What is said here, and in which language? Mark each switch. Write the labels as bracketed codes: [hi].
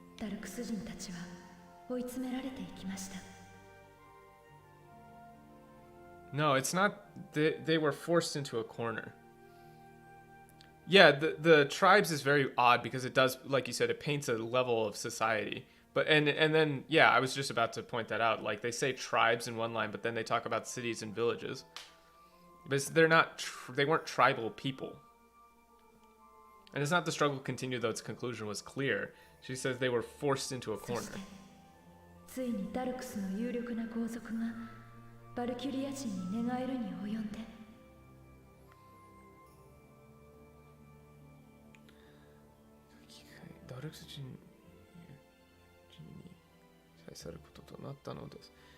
[ja] ダルクス人たちは追い詰められていきました。 [en] No, it's not. They were forced into a corner. Yeah, the tribes is very odd because it does, like you said, it paints a level of society. But and then yeah, I was just about to point that out. Like they say tribes in one line, but then they talk about cities and villages. But they're not. They weren't tribal people. And it's not the struggle continued, though its conclusion was clear. She says they were forced into a corner. [ja] ついにダルクスの有力な豪族がバルキュリア人に寝返るに及んで。ダルクス人に支配されることとなったのです。